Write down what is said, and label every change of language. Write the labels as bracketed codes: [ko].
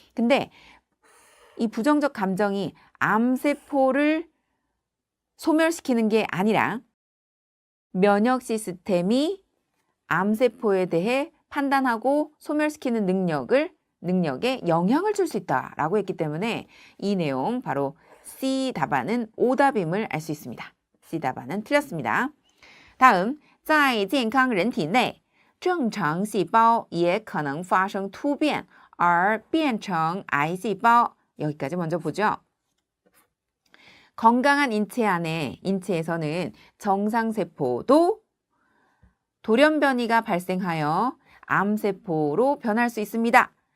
[ko] 근데 이 부정적 감정이 암세포를 소멸시키는 게 아니라 면역 시스템이 암세포에 대해 판단하고 소멸시키는 능력에 영향을 줄 수 있다라고 했기 때문에 이 내용 바로 C 답안은 오답임을 알 수 있습니다. C 답안은 틀렸습니다. 다음, [zh] 在健康人体内正常细胞也可能发生突变而变成癌细胞. [ko] 여기까지 먼저 보죠. 건강한 인체에서는 정상세포도 돌연변이가 발생하여 암세포로 변할 수 있습니다.